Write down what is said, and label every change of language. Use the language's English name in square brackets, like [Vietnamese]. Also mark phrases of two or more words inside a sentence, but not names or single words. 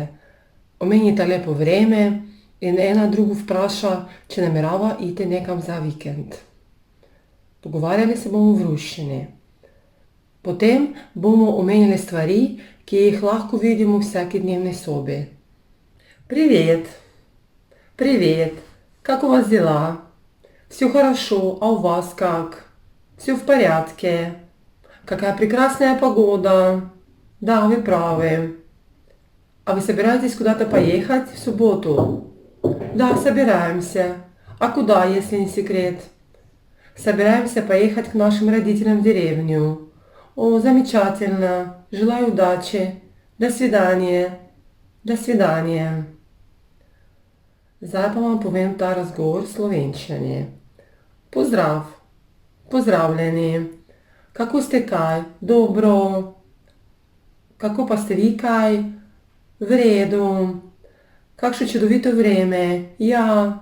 [Slovenian] Omenjite lepo vreme in ena drugo vpraša, če namerava iti nekam za vikend. Pogovarjali se bomo v ruščini. Potem bomo omenili stvari, ki jih lahko vidimo v vsaki dnevni sobi. [Russian] Привет! Привет! Как у вас дела? Все хорошо, а у вас как? Все в порядке? Какая прекрасная погода! Да, вы правы. А вы собираетесь куда-то поехать в субботу? Да, собираемся. А куда, если не секрет? Собираемся поехать к нашим родителям в деревню. О, замечательно. Желаю удачи. До свидания. До свидания. [Slovenian] Zdaj pa vam povem ta razgovor v slovenščini. Pozdrav, pozdravljeni. Kako ste kaj? Dobro. Kako pa ste vi kaj? V redu. Kakšno čudovito vreme? Ja.